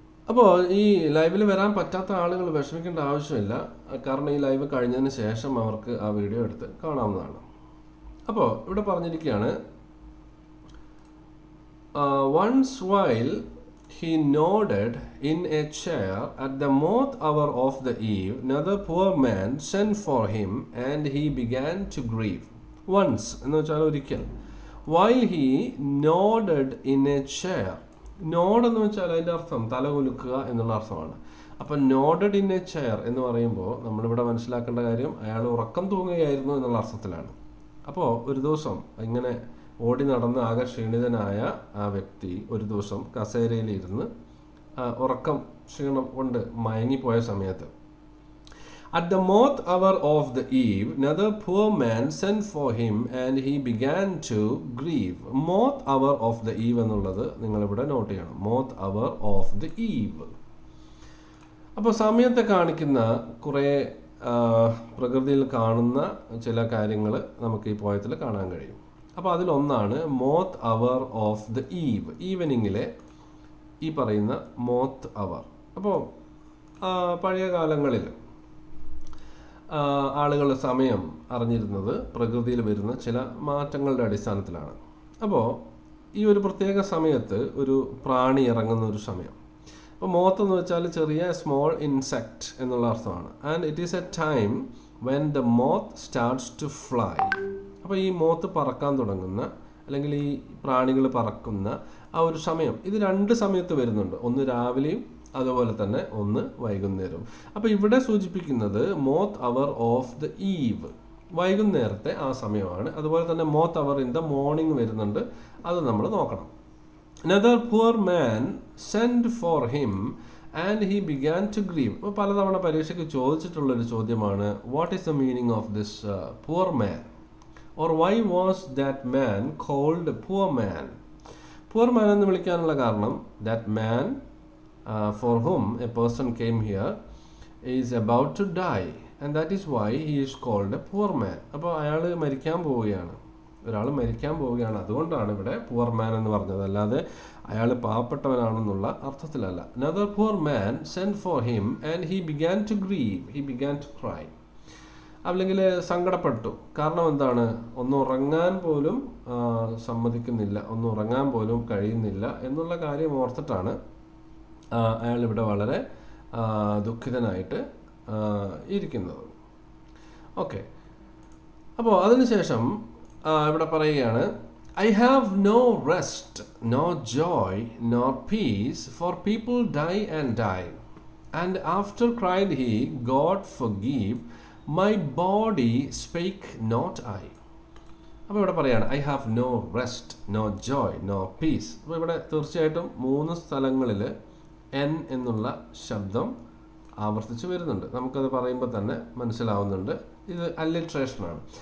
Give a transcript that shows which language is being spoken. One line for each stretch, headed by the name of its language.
Malayalam: അപ്പോൾ ഈ ലൈവിൽ വരാൻ പറ്റാത്ത ആളുകൾ വിഷമിക്കേണ്ട ആവശ്യമില്ല. കാരണം ഈ ലൈവ് കഴിഞ്ഞതിന് ശേഷം അവർക്ക് ആ വീഡിയോ എടുത്ത് കാണാവുന്നതാണ്. അപ്പോൾ ഇവിടെ പറഞ്ഞിരിക്കുകയാണ്,
English: once while he nodded in a chair at the moth hour of the eve, another poor man sent for him, and he began to grieve. Once
Malayalam: എന്ന് വെച്ചാൽ ഒരിക്കൽ,
English: while he nodded in a chair.
Malayalam: Node എന്ന് വെച്ചാൽ അതിൻ്റെ അർത്ഥം തല കുലുക്കുക എന്നുള്ള അർത്ഥമാണ്. അപ്പം
English: nodded in a chair
Malayalam: എന്ന് പറയുമ്പോൾ നമ്മളിവിടെ മനസ്സിലാക്കേണ്ട കാര്യം അയാൾ ഉറക്കം തൂങ്ങുകയായിരുന്നു എന്നുള്ള അർത്ഥത്തിലാണ്. അപ്പോൾ ഒരു ദിവസം ഇങ്ങനെ ഓടി നടന്ന് ആകെ ക്ഷീണിതനായ ആ വ്യക്തി ഒരു ദിവസം കസേരയിലിരുന്ന് ഉറക്കം ക്ഷീണം കൊണ്ട് മയങ്ങിപ്പോയ സമയത്ത്,
English: at the moth hour of the eve, another poor man sent for him, and he began to grieve. Moth hour of the eve
Malayalam: എന്നുള്ളത് നിങ്ങളിവിടെ നോട്ട് ചെയ്യണം.
English: moth hour of the eve.
Malayalam: അപ്പോൾ സമയത്തെ കാണിക്കുന്ന കുറേ പ്രകൃതിയിൽ കാണുന്ന ചില കാര്യങ്ങൾ നമുക്ക് ഈ പോയത്തിൽ കാണാൻ കഴിയും. അപ്പോൾ അതിലൊന്നാണ്
English: moth hour of the eve, ഈവനിങ്ങിലെ
Malayalam: ഈ പറയുന്ന
English: Moth hour.
Malayalam: അപ്പോൾ പഴയ കാലങ്ങളിൽ ആളുകൾ സമയം അറിഞ്ഞിരുന്നത് പ്രകൃതിയിൽ വരുന്ന ചില മാറ്റങ്ങളുടെ അടിസ്ഥാനത്തിലാണ്. അപ്പോൾ ഈ ഒരു പ്രത്യേക സമയത്ത് ഒരു പ്രാണി ഇറങ്ങുന്ന ഒരു സമയം. അപ്പോൾ മോത്ത് എന്ന് വെച്ചാൽ ചെറിയ
English: small insect
Malayalam: എന്നുള്ള അർത്ഥമാണ്.
English: And it is a time when the moth starts to fly.
Malayalam: അപ്പോൾ ഈ മോത്ത് പറക്കാൻ തുടങ്ങുന്ന അല്ലെങ്കിൽ ഈ പ്രാണികൾ പറക്കുന്ന ആ ഒരു സമയം, ഇത് രണ്ട് സമയത്ത് വരുന്നുണ്ട്. ഒന്ന് രാവിലെയും അതുപോലെ തന്നെ ഒന്ന് വൈകുന്നേരവും. അപ്പോൾ ഇവിടെ സൂചിപ്പിക്കുന്നത്
English: moth hour of the eve,
Malayalam: വൈകുന്നേരത്തെ ആ സമയമാണ്. അതുപോലെ തന്നെ
English: moth hour in the morning
Malayalam: വരുന്നുണ്ട്, അത് നമ്മൾ നോക്കണം.
English: Another poor man sent for him, and he began to grieve.
Malayalam: അപ്പോൾ പലതവണ പരീക്ഷയ്ക്ക് ചോദിച്ചിട്ടുള്ളൊരു ചോദ്യമാണ്,
English: What is the meaning of this poor man, or why was that man called poor man? Poor man
Malayalam: എന്ന് വിളിക്കാനുള്ള കാരണം,
English: that man for whom a person came here is about to die, and that is why he is called a poor man.
Malayalam: അപ്പോൾ അയാൾ മരിക്കാൻ പോവുകയാണ്, ഒരാൾ മരിക്കാൻ പോവുകയാണ്, അതുകൊണ്ടാണ് ഇവിടെ പുവർ മാൻ എന്ന് പറഞ്ഞത്, അല്ലാതെ അയാൾ പാവപ്പെട്ടവനാണെന്നുള്ള അർത്ഥത്തിലല്ല.
English: Another poor man sent for him, and he began to grieve, he began to cry.
Malayalam: അല്ലെങ്കിൽ സങ്കടപ്പെട്ടു. കാരണം എന്താണ്? ഒന്ന് ഉറങ്ങാൻ പോലും സമ്മതിക്കുന്നില്ല, ഒന്ന് ഉറങ്ങാൻ പോലും കഴിയുന്നില്ല എന്നുള്ള കാര്യം ഓർത്തിട്ടാണ് അയാൾ ഇവിടെ വളരെ ദുഃഖിതനായിട്ട് ഇരിക്കുന്നത്. ഓക്കെ, അപ്പോൾ അതിനുശേഷം ഇവിടെ പറയുകയാണ്,
English: I have no rest, nor joy, nor peace, for people die and die. And after cried he, God forgive, my body spake not I.
Malayalam: അപ്പോൾ ഇവിടെ പറയുകയാണ്,
English: I have no rest, no joy, no peace.
Malayalam: അപ്പോൾ ഇവിടെ തീർച്ചയായിട്ടും 3 സ്ഥലങ്ങളിൽ N എന്നുള്ള ശബ്ദം ആവർത്തിച്ച് വരുന്നുണ്ട്. നമുക്കത് പറയുമ്പോൾ തന്നെ മനസ്സിലാവുന്നുണ്ട്, ഇത് അല്ലിട്രേഷനാണ്.